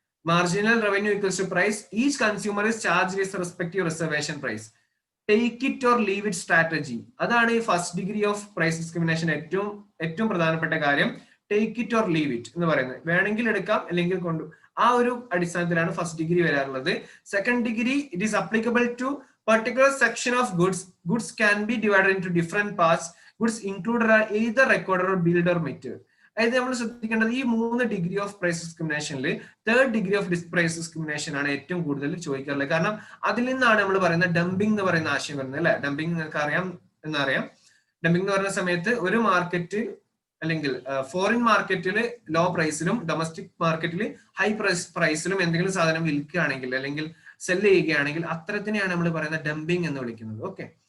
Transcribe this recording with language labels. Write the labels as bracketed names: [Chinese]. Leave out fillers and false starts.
[English] Marginal revenue equals to price each consumer is charge with respective reservation price. Take it or leave it strategy. [Malayalam] അതാണ് ഈ first degree of price discrimination ഏറ്റവും പ്രധാനപ്പെട്ട കാര്യം. [English] take it or leave it [Malayalam] എന്ന് പറയുന്നത്, വേണമെങ്കിൽ എടുക്കാം അല്ലെങ്കിൽ കൊണ്ടു, ആ ഒരു അടിസ്ഥാനത്തിലാണ് ഫസ്റ്റ് ഡിഗ്രി വരാറുള്ളത്. [English] Second degree it is applicable to particular section of goods can be divided into different parts. Goods included are either recorded or billed or meted. [Malayalam] അതായത് നമ്മൾ ശ്രദ്ധിക്കേണ്ടത് ഈ 3 degree of price ഡിസ്ക്രിമിനേഷനിൽ third degree of price discrimination ആണ് ഏറ്റവും കൂടുതൽ ചോദിക്കാറുള്ളത്. കാരണം അതിൽ നിന്നാണ് നമ്മൾ പറയുന്ന ഡംപിംഗ് എന്ന് പറയുന്ന ആശയം വരുന്നത് അല്ലെ. ഡംപിംഗ് നിങ്ങൾക്ക് എന്നറിയാം. ഡംപിംഗ് എന്ന് പറയുന്ന സമയത്ത് ഒരു മാർക്കറ്റ് അല്ലെങ്കിൽ ഫോറിൻ മാർക്കറ്റിൽ ലോ പ്രൈസിലും ഡൊമസ്റ്റിക് മാർക്കറ്റിൽ ഹൈ പ്രൈസിലും എന്തെങ്കിലും സാധനം വിൽക്കുകയാണെങ്കിൽ അല്ലെങ്കിൽ സെല് ചെയ്യുകയാണെങ്കിൽ അത്തരത്തിനെയാണ് നമ്മൾ പറയുന്ന ഡംപിംഗ് എന്ന് വിളിക്കുന്നത്. ഓക്കെ,